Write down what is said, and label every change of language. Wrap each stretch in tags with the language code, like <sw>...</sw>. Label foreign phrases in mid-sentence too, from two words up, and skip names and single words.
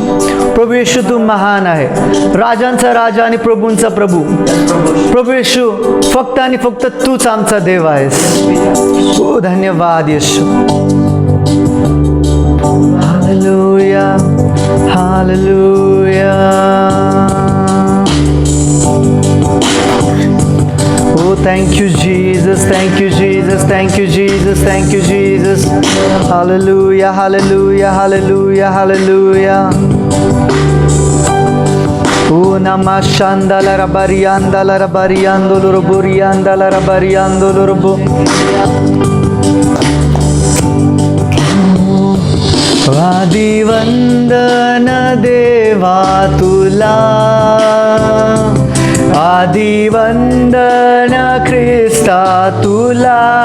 <mr>प्रभू येशू, तू महान आहे, राजांचा राजा आणि प्रभूंचा प्रभू. प्रभू येशू, फक्त आणि फक्त तूच आमचा देव आहेस. ओ धन्यवाद येशू. हालेलुया हालेलुया.</mr> <en>Oh, thank you, Jesus. Thank you, Jesus. Thank you, Jesus. Thank you, Jesus. Hallelujah, hallelujah, hallelujah, hallelujah. Oh, namah shandala rabarianda la rabariando loroborianda la rabariando lorobo.</en> <mr>आदि वंदन देवा तुला, आदि वंदन ख्रिस्ता तुला.</mr>